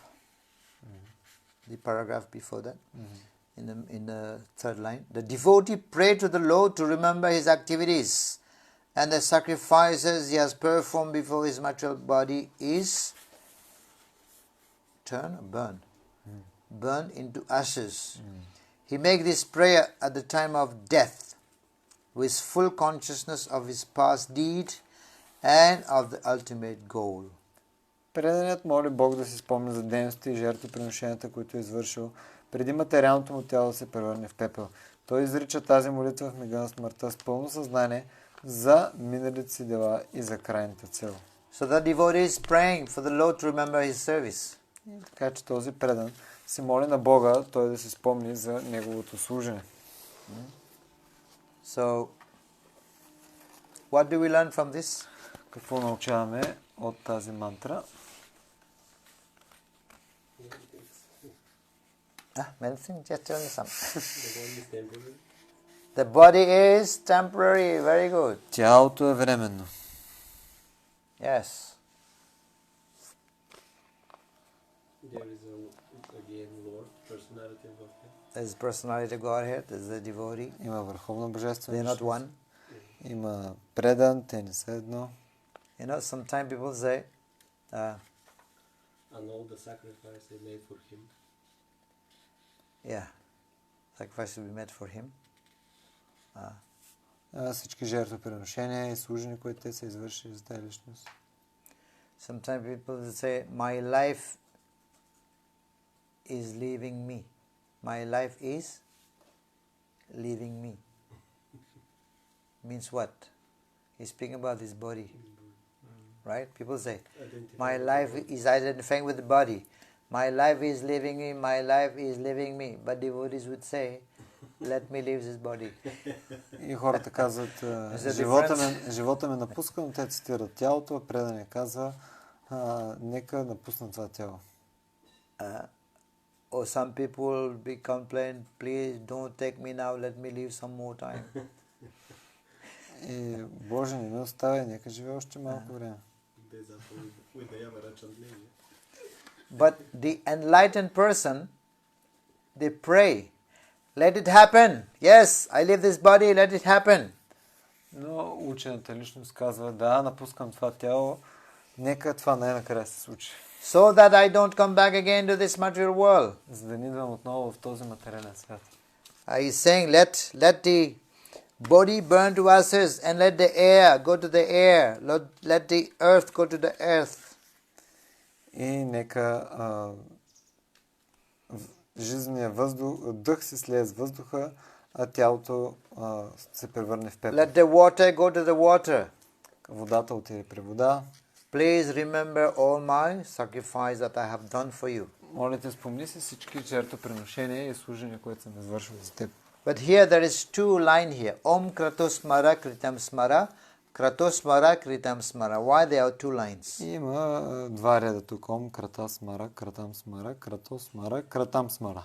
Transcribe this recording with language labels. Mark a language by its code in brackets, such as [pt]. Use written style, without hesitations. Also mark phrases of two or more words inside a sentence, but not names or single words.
[en] The paragraph before that. In the third line, the devotee prayed to the Lord to remember his activities, and the sacrifices he has performed before his material body is burn into ashes. He makes this prayer at the time of death, with full consciousness of his past deed and of the ultimate goal. [bg] Преданият моли Бог да си спомня за дейностите и жертвоприношенията, които е извършил, преди материалното му тяло да се превърне в пепел. Той изрича тази молитва в мига на смъртта с пълно съзнание за миналите си дела и за крайната цел. [en] So the devotee is praying for the Lord to remember his service. [bg] Така че този предан се моли на Бога, той да се спомни за неговото служене. [en] So, what do we learn from this? [bg] Какво научаваме от тази мантра? [en] Medicine? Just tell me something. The body is The body is temporary. temporary. Very good. [bg] Тялото е временно. [en] Yes. There is again Lord, personality of Godhead. There's personality of Godhead. There's the devotee. [bg] Има върховна божествена [en] They're not [bg] личност. [en] one. [bg] Има предан, те не са едно. [en] You know, sometimes people say, And all the sacrifice they made for him. yeah, sacrifice will be made for him. [bg] Всички жертвоприношения и служени, които те са извършили за тази личност. [en] Sometimes people will say, my life is leaving me. My life is leaving me. Means what? He's speaking about his body. Right? People say, my life is identifying with the body. My life is leaving me, my life is leaving me. But devotees would say, let me leave this body. [bg] И хората казват, живота ме напуска, но те цитират тялото, а предане казва, нека напусна това тяло. [en] Or some people be complain, please don't take me now, let me live some more time. [bg] И Боже, не ме оставя, нека живее още малко време. [en] But the enlightened person, they pray, let it happen. Yes, I leave this body, let it happen. [bg] Но учената личност казва, да, напускам това тяло, нека това най-накрая се случи. [en] So that I don't come back again to this material world. [bg] За да не идвам отново в този материален свят. [en] He's saying, let the body burn to ashes and let the air go to the air. Let the earth go to the earth. [bg] И нека жизненият дъх се слее с въздуха, а тялото се превърне в пепел. [en] Let the water go to the water. [bg] Водата отиде при вода. [en] Please remember all my sacrifice that I have done for you. [bg] Моля те, спомни си всички жертвоприношения и служения, които съм извършил за теб. [en] But here there is two line here. [sa] ॐ क्रतोस्मर कृतं स्मर। क्रतोस्मर कृतं स्मर. [en] Why there are two lines? [bg] Има два реда тук. [sa] ॐ क्रतो स्मर, कृतं स्मर, क्रतो स्मर, कृतं स्मर.